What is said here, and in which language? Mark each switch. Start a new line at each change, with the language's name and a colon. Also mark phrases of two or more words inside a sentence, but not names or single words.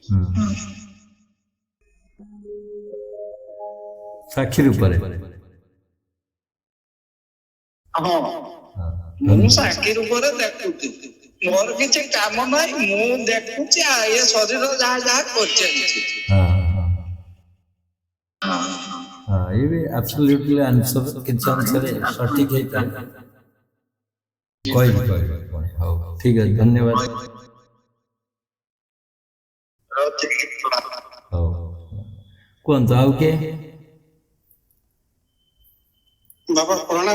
Odia: ସାକ୍ଷୀ ରୂପରେ। ହଁ ମୁଁ ସାକ୍ଷୀ ରୂପରେ ଦେଖୁଛି, ମୋର କିଛି କାମ ନାହିଁ, ମୁଁ ଦେଖୁଛି ଏ ଶରୀର ଯାହା ଯାହା କରିଚାଲିଛି। ହଁ
Hindi: ये भी
English: absolutely answer
Odia: କିଛି ଅନୁସାରେ ସଠିକ ହେଇପାରେ। କହିବି ହଉ ଠିକ ଅଛି, ଧନ୍ୟବାଦ। ହଉ କୁହନ୍ତୁ, ଆଉ କିଏ? ବାବା ପ୍ରଣାମ।